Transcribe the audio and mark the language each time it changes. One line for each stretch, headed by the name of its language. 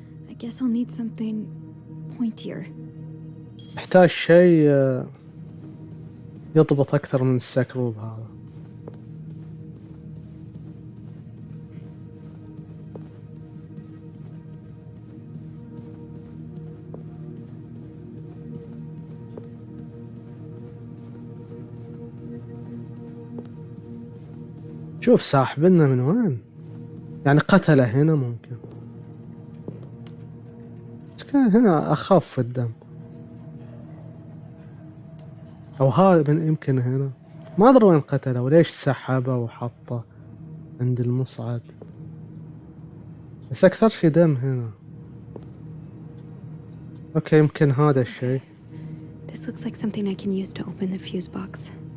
English: I guess I'll need something pointier.
Arabic: يحتاج شيء يضبط اكثر من السكروب هذا. شوف ساحبنا من وين؟ يعني قتله هنا ممكن، بس كان هنا أخف الدم، أو هذا من يمكن هنا، ما أدري وين قتله وليش سحبه وحطه عند المصعد، بس أكثر شي دم هنا. أوكي يمكن هذا الشيء.
English: This looks like something I can use to open the fuse box.